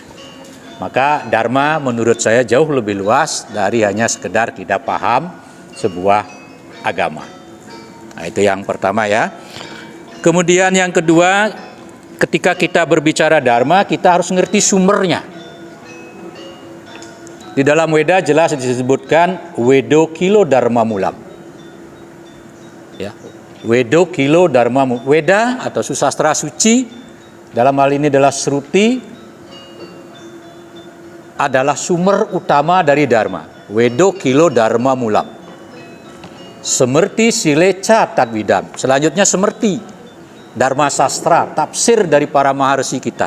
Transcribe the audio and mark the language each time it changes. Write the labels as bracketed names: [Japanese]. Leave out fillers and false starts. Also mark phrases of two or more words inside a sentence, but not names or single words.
[Indonesian] Maka dharma menurut saya jauh lebih luas dari hanya sekedar kita paham sebuah agama. Nah, itu yang pertama ya. Kemudian yang kedua, ketika kita berbicara dharma, kita harus ngerti sumbernya. Di dalam Weda jelas disebutkan [Sanskrit] Wedo Kilo Dharma Mulam. Ya. Wedo Kilo Dharma Mulam. [Indonesian] Weda atau susastra suci, dalam hal ini adalah Sruti, adalah sumber utama dari dharma. [Sanskrit] Wedo Kilo Dharma Mulam. Semerti Sileca Tadwidam. [Indonesian] Selanjutnya semerti Dharma Sastra, tafsir dari para maharsi kita.